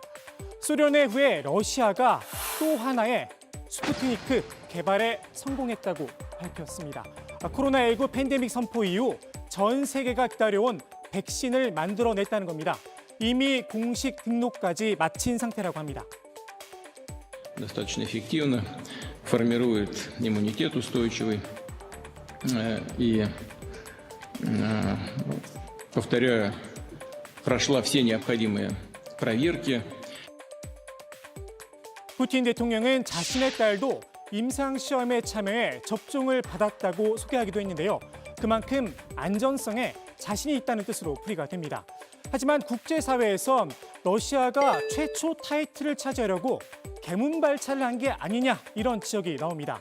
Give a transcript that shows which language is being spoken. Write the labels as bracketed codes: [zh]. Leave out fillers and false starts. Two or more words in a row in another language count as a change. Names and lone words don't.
[ko] 소련의 후에 러시아가 또 하나의 스푸트니크 개발에 성공했다고 밝혔습니다. 코로나19 팬데믹 선포 이후 전 세계가 기다려온 백신을 만들어냈다는 겁니다. 이미 공식 등록까지 마친 상태라고 합니다. [ru] Достаточно эффективно, формирует иммунитет устойчивый и, повторяю, прошла все необходимые проверки. [ko] 푸틴 대통령은 자신의 딸도 임상시험에 참여해 접종을 받았다고 소개하기도 했는데요. 그만큼 안전성에 자신이 있다는 뜻으로 풀이가 됩니다. 하지만 국제사회에선 러시아가 최초 타이틀을 차지하려고 개문발차를 한 게 아니냐 이런 지적이 나옵니다.